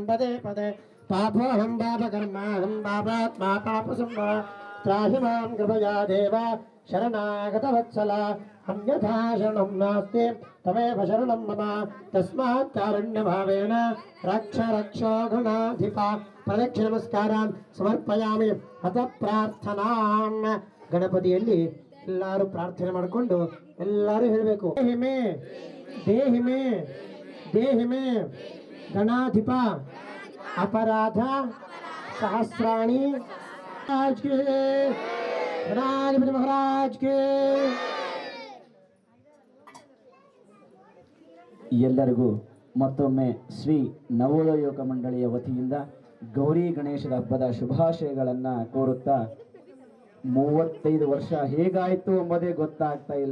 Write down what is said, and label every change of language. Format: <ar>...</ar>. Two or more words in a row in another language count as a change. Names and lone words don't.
<sa>पदे पदे पापोऽहं पापकर्माहं पापात्मा पापसम्भव त्राहि मां कृपया देव शरणागतवत्सला अन्यथा शरणं नास्ति तमेव शरणं मम तस्मात् कारुण्यभावेन रक्षो गणाधिपा प्रदक्षिण नमस्कारान् समर्पयामि अथ प्रार्थनां</sa> <kn>ಗಣಪತಿಯಲ್ಲಿ ಎಲ್ಲರೂ ಪ್ರಾರ್ಥನೆ ಮಾಡಿಕೊಂಡು ಎಲ್ಲರೂ ಹೇಳಬೇಕು</kn> <sa>ದೇಹಿ ಮೇ ಗಣಾಧಿಪ अपराध सहस्राणि</sa> <hi>आज के गणाधिपति महाराज के</hi> <kn>ಎಲ್ಲರಿಗೂ ಮತ್ತೊಮ್ಮೆ ಶ್ರೀ ನವೋದಯ ಯುವಕ ಮಂಡಳಿಯ ವತಿಯಿಂದ ಗೌರಿ ಗಣೇಶದ ಹಬ್ಬದ ಶುಭಾಶಯಗಳನ್ನು ಕೋರುತ್ತಾ 35 ವರ್ಷ ಹೇಗಾಯಿತು ಎಂಬುದೇ ಗೊತ್ತಾಗ್ತಾ ಇಲ್ಲ.</kn>